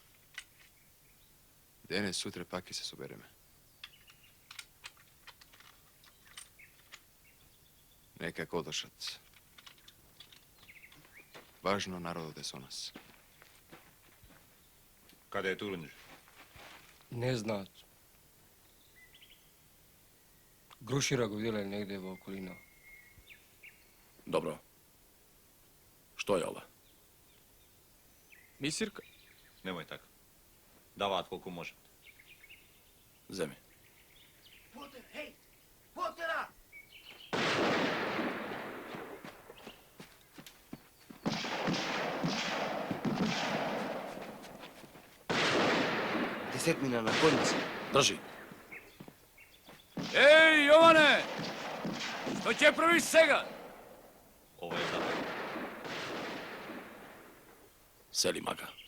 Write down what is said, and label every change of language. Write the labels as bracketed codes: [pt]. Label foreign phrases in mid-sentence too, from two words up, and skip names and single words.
[mk] Денес, сутре пак ќе се собереме. Нека кодошат. Важно народот е со нас. Каде е Турунđe? Не знаат. Grušira го виделе негде во околина. Добро. Што е ова? Мисирка? Немој така. Даваат колку можат. Земи. Потер, хей! Потера! Десетмина на конница. Држи. Еј, Јоване! Што ќе правиш сега? Ова е затвор. Сели мага.